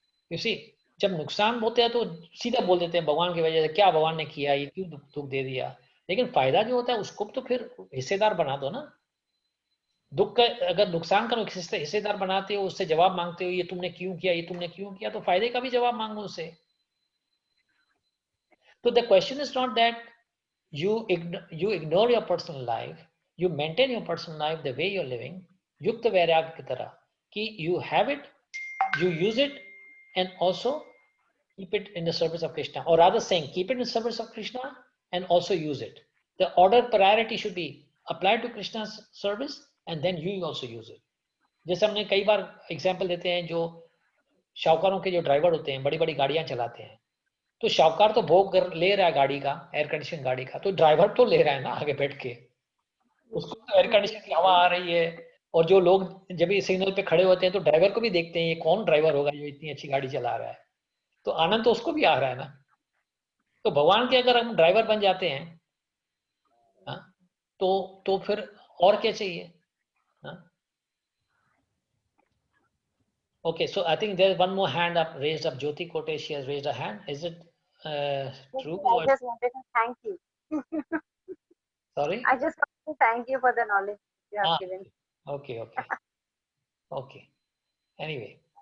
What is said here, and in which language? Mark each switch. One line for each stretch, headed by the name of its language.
Hindi: इसी जब नुकसान होते हैं तो सीधा बोल देते हैं भगवान की वजह से, क्या भगवान ने किया, ये क्यों दुख दे दिया। लेकिन फायदा जो होता है उसको तो फिर हिस्सेदार बना दो ना। दुख का अगर नुकसान का हिस्सेदार बनाते हो, उससे जवाब मांगते हो, ये तुमने क्यों किया, ये तुमने क्यों किया, तो फायदे का भी जवाब मांगो उससे।
English: तो the question is not that you ignore your personal life, you maintain your personal life the way you're living,
Hindi: युक्त वैराग्य की तरह, कि
English: you have it, you use it, and also keep it in the service of Krishna, or rather saying keep it in the service of Krishna and also use it. The order priority should be applied to Krishna's service and then you also use it.
Hindi: जैसे हमने कई बार example देते हैं, जो शाहूकारों के जो driver होते हैं, बड़ी बड़ी गाड़ियां चलाते हैं, तो शाहूकार तो भोग ले रहा है गाड़ी का, एयर कंडीशन गाड़ी का, तो ड्राइवर तो ले रहा है ना आगे बैठ के, उसको तो एयर कंडीशन की हवा आ रही है। और जो लोग जब भी सिग्नल पे खड़े होते हैं तो ड्राइवर को भी देखते हैं, ये कौन ड्राइवर होगा जो इतनी अच्छी गाड़ी चला रहा है, तो आनंद तो उसको भी आ रहा है ना। तो भगवान के अगर हम ड्राइवर बन जाते हैं, हाँ, तो फिर और क्या चाहिए?
English: Okay, so I think there's one more hand up raised up. Jyoti Kote, she has raised her hand. Is it true? I just wanted to thank you. Sorry? I just want to thank you for the knowledge you have given. Okay. Okay. Anyway.